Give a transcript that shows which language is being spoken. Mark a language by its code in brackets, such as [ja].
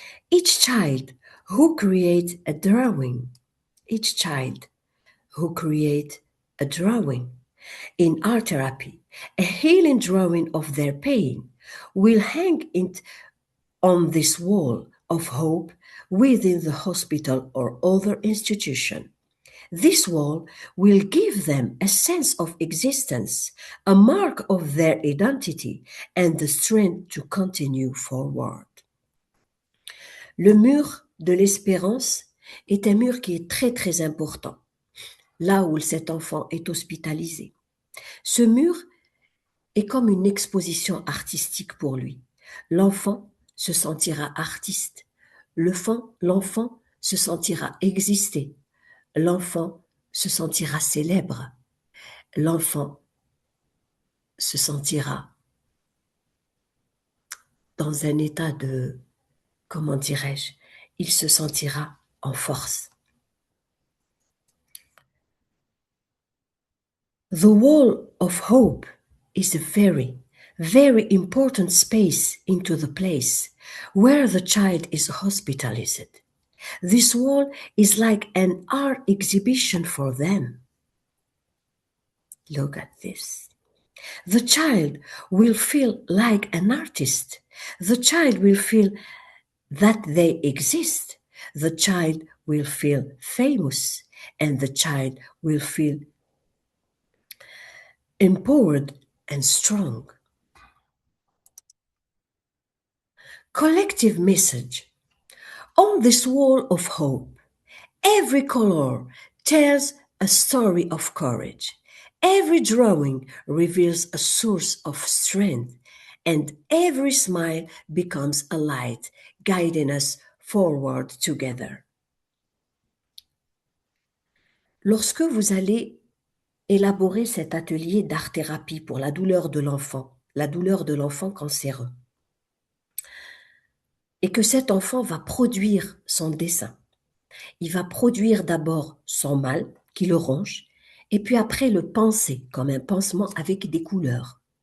[en] Each child who creates a drawing, each child who creates a drawing in art therapy, a healing drawing of their pain, will hang it on this wall of hope within the hospital or other institution. This wall will give them a sense of existence, a mark of their identity, and the strength to continue forward. [fr] Le mur de l'espérance est un mur qui est très très important, là où cet enfant est hospitalisé. Ce mur est comme une exposition artistique pour lui. L'enfant se sentira artiste. L'enfant se sentira exister. L'enfant se sentira célèbre. L'enfant se sentira dans un état de, comment dirais-je, il se sentira en force. [en] The wall of hope is a very, very important space into the place where the child is hospitalized. This wall is like an art exhibition for them. Look at this. The child will feel like an artist. The child will feel that they exist. The child will feel famous, and the child will feel empowered and strong. Collective message. On this wall of hope, every color tells a story of courage. Every drawing reveals a source of strength, and every smile becomes a light, guiding us forward together. [fr] Lorsque vous allez élaborer cet atelier d'art-thérapie pour la douleur de l'enfant cancéreux, et que cet enfant va produire son dessin, il va produire d'abord son mal qui le ronge, et puis après le penser comme un pansement avec des couleurs.